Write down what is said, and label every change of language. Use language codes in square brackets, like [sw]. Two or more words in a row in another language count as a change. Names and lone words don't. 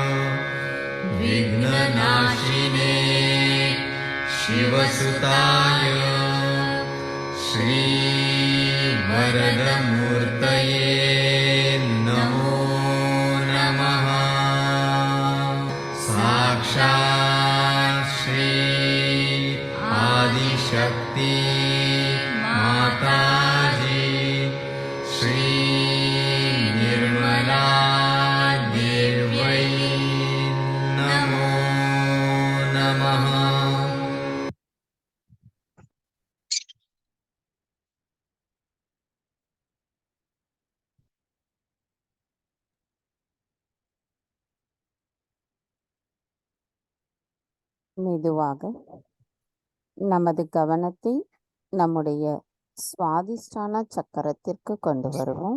[sa] विघ्ननाशिने शिवसुताय श्रीवरदमूर्तये नमो नमः साक्षात् श्री आदिशक्ति माताजी श्री निर्मला देव्यै नमो नमः। [ta] மெதுவாக நமது கவனத்தை நம்முடைய சுவாதிஷ்டான சக்கரத்திற்கு கொண்டு வருவோம்.